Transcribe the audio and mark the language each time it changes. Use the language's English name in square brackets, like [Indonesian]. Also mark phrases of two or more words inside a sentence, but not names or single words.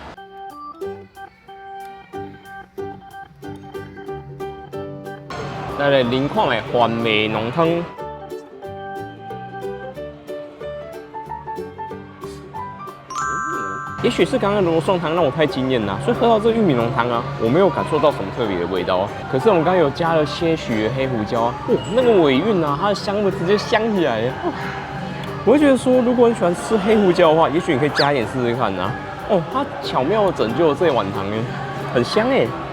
[Chinese] 再來淋看的完美濃湯。也許是剛剛的羅宋湯讓我太驚豔了，所以喝到這個玉米濃湯啊，我沒有感受到什麼特別的味道啊。可是我們剛剛有加了些許的黑胡椒啊，哇，那個尾韻啊，它的香味直接香起來了。我會覺得說，如果你喜歡吃黑胡椒的話，也許你可以加一點試試看啊。哦，它巧妙的拯救了這一碗湯哎，很香哎。